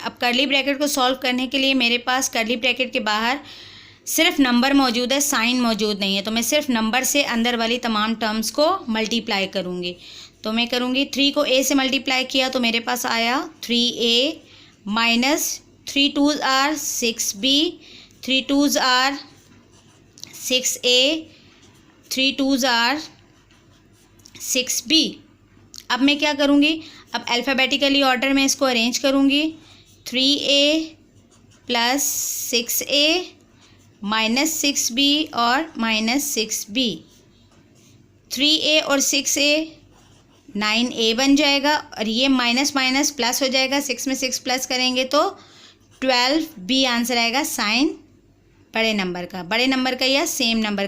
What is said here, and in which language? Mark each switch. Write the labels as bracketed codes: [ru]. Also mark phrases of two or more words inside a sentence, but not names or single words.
[hi] अब [en] curly bracket [hi] को सॉल्व करने के लिए मेरे पास [en] curly bracket [hi] के बाहर सिर्फ नंबर मौजूद है, साइन मौजूद नहीं है, तो मैं सिर्फ नंबर से अंदर वाली तमाम टर्म्स को मल्टीप्लाई करूँगी। तो मैं करूँगी 3 को a से मल्टीप्लाई किया तो मेरे पास आया 3a माइनस [en] 3 2s are 6b, 3 2s are 6a, 3 2s are 6b। [hi] अब मैं क्या करूँगी, अब [en] alphabetically order [hi] में इसको अरेंज करूँगी, 3a + 6a - 6b और -6b, 3a और 6a 9a बन जाएगा, और ये [en] minus minus plus [hi] हो जाएगा, 6 में 6 प्लस करेंगे तो 12b आंसर आएगा, साइन बड़े नंबर का, बड़े नंबर का या [en] same number [hi] का।